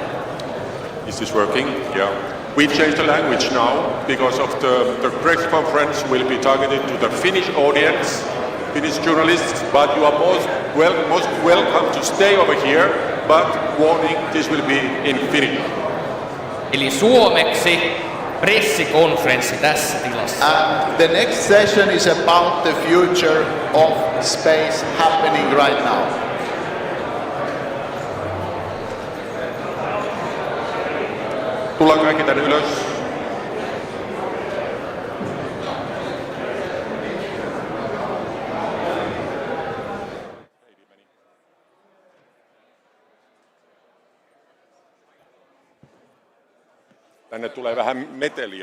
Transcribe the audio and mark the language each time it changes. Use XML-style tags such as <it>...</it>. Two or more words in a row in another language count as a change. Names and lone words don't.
<en>Is this working? Yeah. We changed the language now because of the press conference will be targeted to the Finnish audience, Finnish journalists, but you are most welcome to stay over here, but warning, this will be in Finnish.</en> <fi>Eli suomeksi pressikonferenssi tässä tilassa.</fi> <en>The next session is about the future of space happening right now.</en> <fi>Tullaan kaikki tänne ylös. Tänne tulee vähän meteliä.</fi>